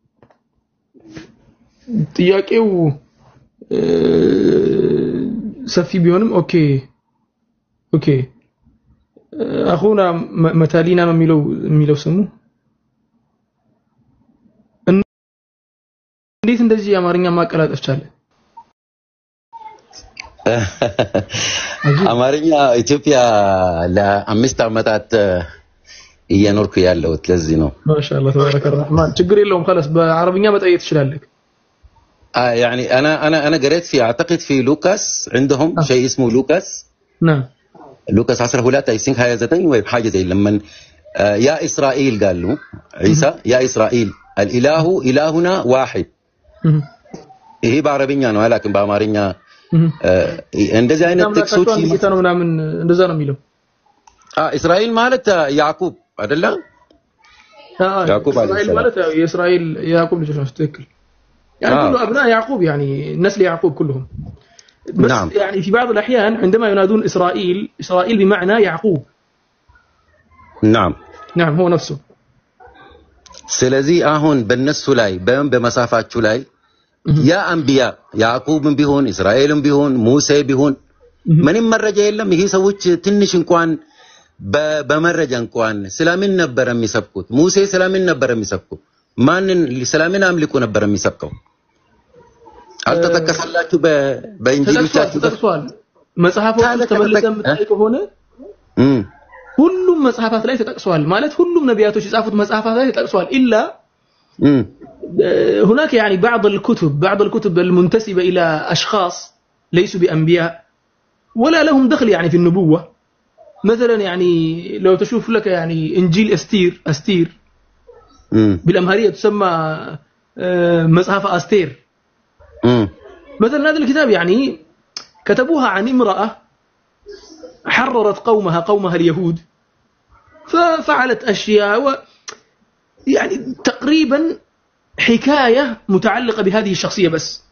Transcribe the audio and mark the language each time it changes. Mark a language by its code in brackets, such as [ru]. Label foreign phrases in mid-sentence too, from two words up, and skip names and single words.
[am] ጥያቄው ሰፊ ቢሆንም ኦኬ አሁን መታሊና ነው የሚለው ስሙ እንዴት እንደዚህ አማርኛ ማቀላጠፍ ቻለ አማርኛ ኢትዮጵያ ለአምስት አመታት እየኖርኩ ያለሁት ለዚህ ነው [ar] ماشاء الله تبارك الرحمن [am] ችግር የለውም خلاص በአረብኛ መጠየቅ ትችላለህ [ar] يعني انا قريت في اعتقد في لوكاس عندهم شيء اسمه لوكاس نعم لوكاس 12 [en] I think [ar] 29 ወይ حاجه زي لما يا اسرائيل قالوا عيسى يا اسرائيل الاله الهنا واحد [am] ይሄ በአረብኛ ነው አላውቅም በአማርኛ እንደዚህ አይነት ጥቅሶች ነው ምናምን እንደዛ ነው የሚለው እስራኤል ማለት ያዕቆብ አይደለ ያዕቆብ እስራኤል ማለት የእስራኤል ያዕቆብ ልጆች ነው ትክክል [ar] يعني كل ابناء يعقوب يعني نسل يعقوب كلهم بس نعم. يعني في بعض الاحيان عندما ينادون اسرائيل بمعنى يعقوب نعم هو نفسه [am] ስለዚህ አሁን በእነሱ ላይ በመሳፋቸው ላይ ያ አንቢያ ያዕቆብም ቢሆን እስራኤልም ቢሆን ሙሴ ቢሆን ምንም መረጃ የለም ይሄ ሰዎች ትንሽ እንኳን በመረጃ እንኳን ስለምን ነበር የሚሰብኩት ሙሴ ስለምን ነበር የሚሰብኩት ማንን ስለምን አምልኮ ነበር የሚሰብከው አልተጠቀሰላችሁ በእንጂሎቻችሁ ተጠቅሷል መጽሐፎች ተመልሰን የምታይቀው ሆነ ሁሉም መጽሐፋት ላይ ተጠቅሷል ማለት ሁሉም ነቢያቶች የጻፉት መጽሐፋት ላይ ተጠቅሷል [ar] إلا هناك يعني بعض الكتب المنتسبة إلى أشخاص ليسوا بأنبياء ولا لهم دخل يعني في النبوة مثلا يعني لو تشوف لك يعني إنجيل أستير بالأمهرية تسمى مصحف أستير مثلا هذا الكتاب يعني كتبوها عن امرأة حررت قومها اليهود ففعلت أشياء يعني تقريبا حكاية متعلقة بهذه الشخصية بس